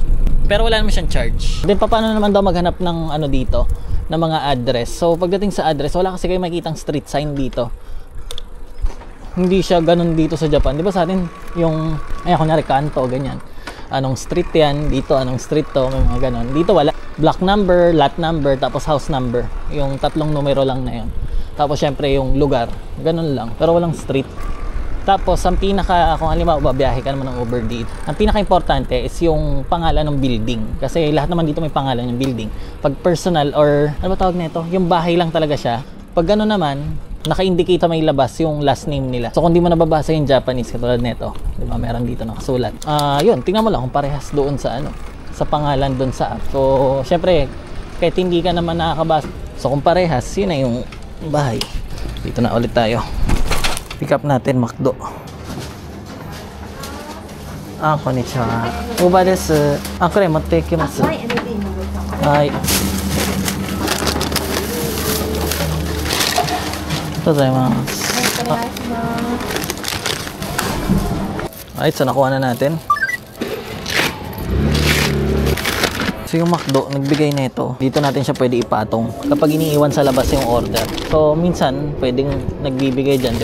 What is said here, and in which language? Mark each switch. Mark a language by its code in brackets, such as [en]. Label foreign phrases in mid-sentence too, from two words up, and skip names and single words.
[tl] Pero wala naman siyang charge. Then, paano naman daw maghanap ng ano dito? Na mga address. So pagdating sa address, wala kasi kayo makikitang street sign dito. Hindi siya ganun dito sa Japan. Di ba sa atin yung kunyari kanto, ganyan. Anong street yan, dito anong street to, may mga ganun. Dito wala. Block number, lot number, tapos house number. Yung tatlong numero lang na yun. Tapos syempre yung lugar, ganun lang. Pero walang street. Tapos, ang kung halimbawa, babiyahe ka naman ng Uber dito, ang pinaka-importante is yung pangalan ng building. Kasi lahat naman dito may pangalan ng building. Pag personal or, ano ba tawag nito? Yung bahay lang talaga siya. Pag gano'n naman, naka-indicate may labas yung last name nila. So, kung di mo nababasa yung Japanese, katulad nito, di ba, meron dito nakasulat. Yun, tingnan mo lang kung parehas doon sa sa pangalan doon sa app. So, syempre, kahit hindi ka naman nakakabasa. So, kung parehas, yun na yung bahay. Dito na ulit tayo. Pick up natin McDo. [ja] Konnichiwa. ウーバーです. これ持って行きます. はい。ございます. [en] Alright, so [tl] nakuha na natin. So yung McDo, nagbigay na ito. Dito natin siya pwede ipatong kapag iniiwan sa labas yung order. So minsan, pwedeng nagbibigay dyan.